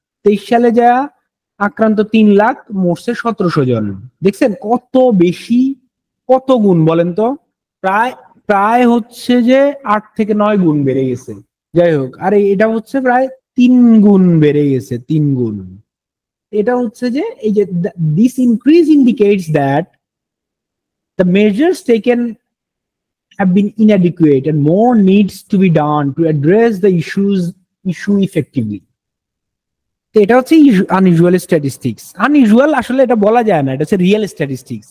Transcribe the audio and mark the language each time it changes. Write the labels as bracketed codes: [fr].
[bn] 23 সালে যা আক্রান্ত 3 লাখ, মরছে 1700 জন। দেখছেন কত বেশি, কত গুণ বলেন তো? প্রায় প্রায় হচ্ছে যে 8 থেকে 9 গুণ বেড়ে গেছে। যাই হোক, আরে এটা হচ্ছে প্রায় 3 গুণ বেড়ে গেছে, 3 গুণ। এটা হচ্ছে যে এই যে [en] This increase indicates that the measures taken have been inadequate and more needs to be done to address the issue effectively. [bn] তো এটা হচ্ছে আনইউজুয়াল স্ট্যাটিস্টিক্স। আনইউজুয়াল আসলে এটা বলা যায় না, এটা হচ্ছে রিয়েল স্ট্যাটিস্টিক্স।